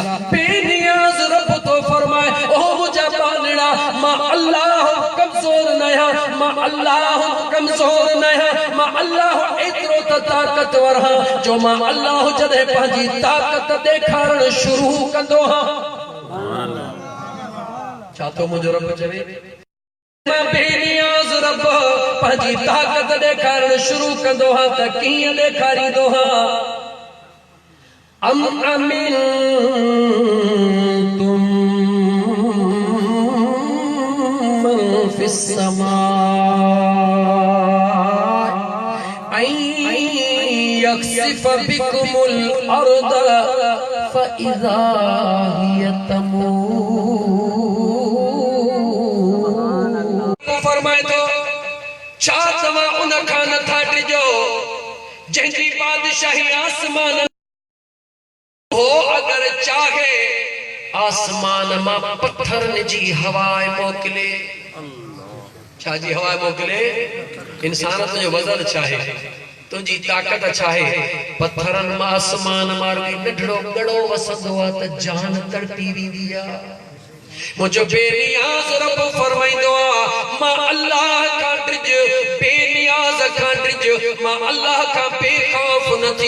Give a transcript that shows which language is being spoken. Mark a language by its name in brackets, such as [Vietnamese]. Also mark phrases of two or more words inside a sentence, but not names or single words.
[Sindhi] बेनियाज़ रब तो फरमाए, ओ मुंहिंजा बांदड़ा, मां अल्लाह कमज़ोर न आहियां, मां अल्लाह कमज़ोर न आहियां, मां अल्लाह एतिरो त ताक़तवर हां, जो मां अल्लाह जॾहिं पंहिंजी ताक़त ॾेखारण शुरू कंदो हां। छा तो मुंहिंजो रब चवे? मां बेनियाज़ रब पंहिंजी ताक़त ॾेखारण शुरू कंदो हां, त कीअं ॾेखारींदो हां? [Arabic] أم أمنتم من بالسماء أن يخسف بكم الأرض فإذا هي تمور. [Sindhi] फरमाए तो छा तव्हां उन खां नथा टिजो जंहिंजी बादशाही आसमान हो अगर चाहे आसमान मां पत्थरनि जी हवाए मोकिले। छा जी हवाए मोकिले? इंसान तुंहिंजो वज़न चाहे, तुंहिंजी ताक़त चाहे, पत्थरनि मां आसमान मां नंढड़ो गड़ो वसंदो आहे त जान तड़पी वेंदी आहे। मुझो बेनियाज़ रब फरमाइंदो आहे मां अल्लाह खां ड्रिज, बेनियाज़ खां ड्रिज, मां अल्लाह खां बेखौफ न थी।